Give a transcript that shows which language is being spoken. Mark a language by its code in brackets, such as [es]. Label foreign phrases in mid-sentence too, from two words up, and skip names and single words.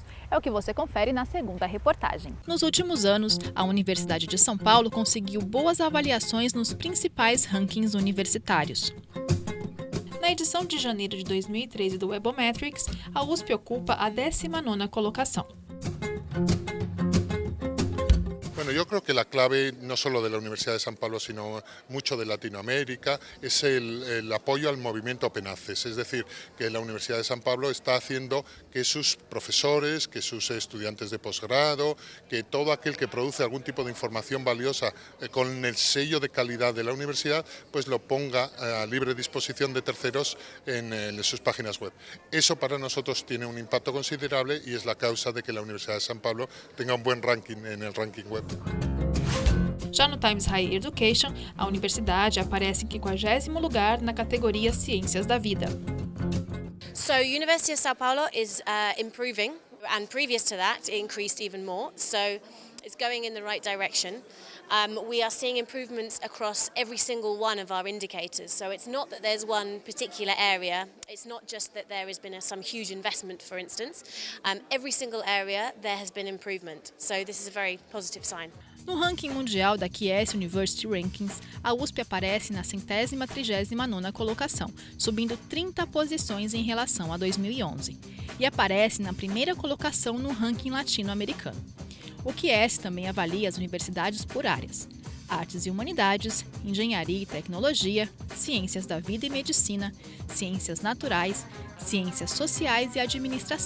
[pt] É o que você confere na segunda reportagem. Nos últimos anos, a Universidade de São Paulo conseguiu boas avaliações nos principais rankings universitários. Na edição de janeiro de 2013 do Webometrics, a USP ocupa a 19ª colocação. [es] Bueno, yo creo que la clave no solo de la Universidad de San Pablo, sino mucho de Latinoamérica, es el apoyo al movimiento [en] Open Access. [es] Es decir, que la Universidad de San Pablo está haciendo que sus profesores, que sus estudiantes de posgrado, que todo aquel que produce algún tipo de información valiosa con el sello de calidad de la universidad, pues lo ponga a libre disposición de terceros en sus páginas web. Eso para nosotros tiene un impacto considerable y es la causa de que la Universidad de San Pablo tenga un buen ranking en el ranking web. [pt] Já no Times Higher Education, a universidade aparece em 50º lugar na categoria Ciências da Vida. [en] So University of Sao Paulo is improving, and previous to that it increased even more, so it's going in the right direction. We are seeing improvements across every single one of our indicators, so it's not that there's one particular area, it's not just that there has been some huge investment, for instance. Every single area there has been improvement, so this is a very positive sign. [pt] No ranking mundial da QS University Rankings, a USP aparece na 139ª colocação, subindo 30 posições em relação a 2011, e aparece na primeira colocação no ranking latino-americano. O QS também avalia as universidades por áreas: Artes e Humanidades, Engenharia e Tecnologia, Ciências da Vida e Medicina, Ciências Naturais, Ciências Sociais e Administração.